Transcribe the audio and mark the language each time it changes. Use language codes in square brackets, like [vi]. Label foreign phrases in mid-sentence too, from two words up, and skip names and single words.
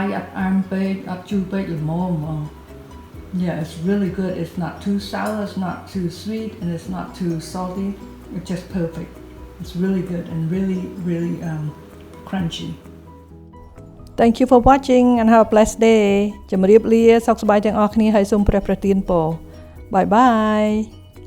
[km] អត់អាំពេកអត់ជូរពេកល្មមហ្មង [en] Yeah it's really good it's not too sour it's not too sweet and it's not too salty it's just perfect it's really good and really crunchy Thank you for watching and have a blessed day [km] ជម្រាបលាសុខសប្បាយទាំងអស់គ្នាហើយសូមព្រះប្រទានពរ [en] Bye bye